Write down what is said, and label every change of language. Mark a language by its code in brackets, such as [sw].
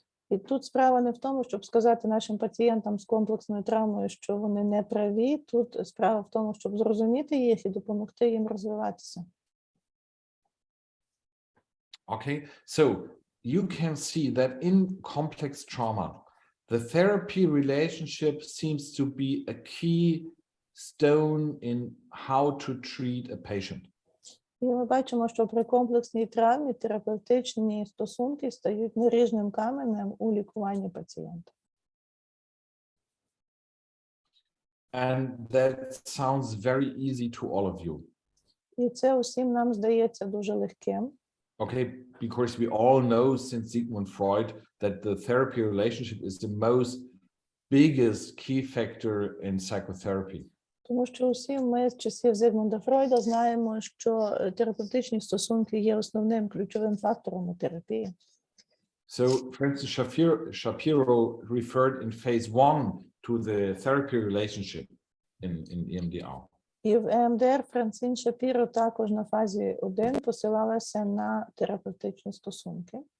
[uk] І тут справа не в тому, щоб сказати нашим пацієнтам з комплексною травмою, що вони не праві. Тут справа в тому, щоб зрозуміти їх і допомогти їм розвиватися. [en] Okay, so you can see that in complex trauma, the therapy relationship seems to be a key stone in how to treat a patient. [uk] І ми бачимо, що при комплексній травмі терапевтичні стосунки стають наріжним каменем у лікуванні пацієнта. [en] And that sounds very easy to all of you. [uk] І це усім нам здається дуже легким. [en] Okay, because we all know since Sigmund Freud that the therapy relationship is the most biggest key factor in psychotherapy. [uk] Тому що усі ми з часів Зигмунда Фройда знаємо, що терапевтичні стосунки є основним ключовим фактором у терапії. [en] So, for instance, Shapiro referred in phase 1 to the therapy relationship in EMDR. [uk] І в EMDR Франсін Шапіро також на фазі 1 посилалася на терапевтичні стосунки.